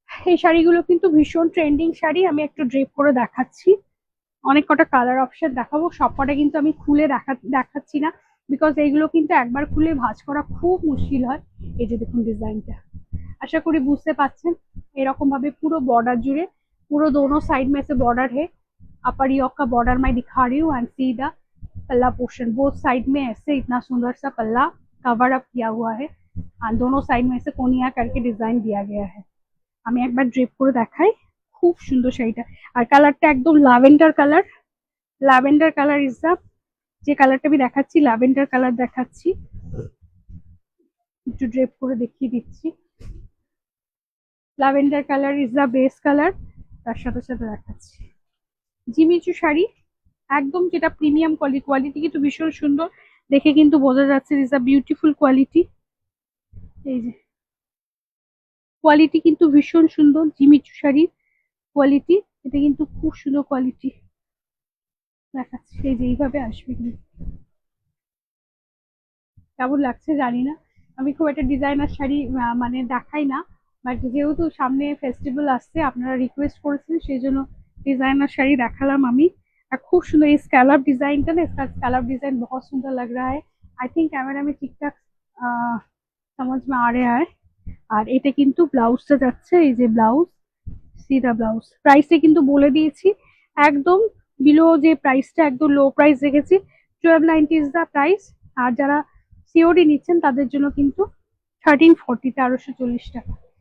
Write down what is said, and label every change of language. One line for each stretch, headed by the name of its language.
Bangla: এই শাড়িগুলো কিন্তু ভীষণ ট্রেন্ডিং শাড়ি। আমি একটু ড্রেপ করে দেখাচ্ছি, অনেক কটা কালার অপশন দেখাবো। সবকটা কিন্তু আমি খুলে দেখাচ্ছি না, বিকজ এইগুলো কিন্তু একবার খুলে ভাঁজ করা খুব মুশকিল হয়। এই যে দেখুন ডিজাইনটা, আশা করি বুঝতে পারছেন। এরকম ভাবে পুরো
Hindi: बॉर्डर जुड़े, पूरा दोनों साइड में से बॉर्डर है। अपर योक का बॉर्डर मैं दिखा रही हूँ। एंड सीधा पल्ला पोर्शन बोथ साइड में ऐसे इतना सुंदर सा पल्ला कवर अप किया हुआ है। আর दोनों साइड में से कोनिया करके डिजाइन दिया गया है।
Bangla: আমি একবার ড্রেপ করে দেখাই, খুব সুন্দর শাড়িটা। আর কালারটা একদম lavender colour, lavender colour is the, যে কালারটা আমি দেখাচ্ছি ল্যাভেন্ডার কালার দেখাচ্ছি, একটু ড্রেপ করে দেখিয়ে দিচ্ছি। Lavender colour is the base colour, তার সাথে সাথে দেখাচ্ছি জিমিচু শাড়ি, একদম যেটা প্রিমিয়াম কোয়ালিটি কিন্তু ভীষণ সুন্দর, দেখে কিন্তু বোঝা যাচ্ছে ইজ আ বিউটিফুল কোয়ালিটি। এই যে কোয়ালিটি কিন্তু ভীষণ সুন্দর, জিমিচু শাড়ির কোয়ালিটি, এটা কিন্তু খুব সুন্দর কোয়ালিটি দেখাচ্ছে। এই যে এইভাবে আসবে, কিন্তু কেমন লাগছে জানি না, আমি খুব একটা ডিজাইনার শাড়ি মানে দেখাই না, বাট যেহেতু সামনে ফেস্টিভ্যাল আসছে আপনারা রিকোয়েস্ট করেছেন সেই জন্য डिजाइनर শাড়ি দেখালাম আমি। আর খুব সুন্দর এই স্ক্যালপ ডিজাইনটা না,
Hindi: इसका स्कैलप डिजाइन बहुत सुंदर लग रहा है। आई थिंक कैमरा में ठीक ठाक समझ में आ रहा है।
Bangla: আর এটা কিন্তু ব্লাউজটা যাচ্ছে, এই যে ব্লাউজ, সিধা ব্লাউজ। প্রাইসটা কিন্তু বলে দিয়েছি, একদম বিলো যে প্রাইসটা একদম লো প্রাইস রেখেছি, 1290 ইজ দা প্রাইস। আর যারা সিওডি নিচ্ছেন তাদের জন্য কিন্তু 1340, 1340 টাকা।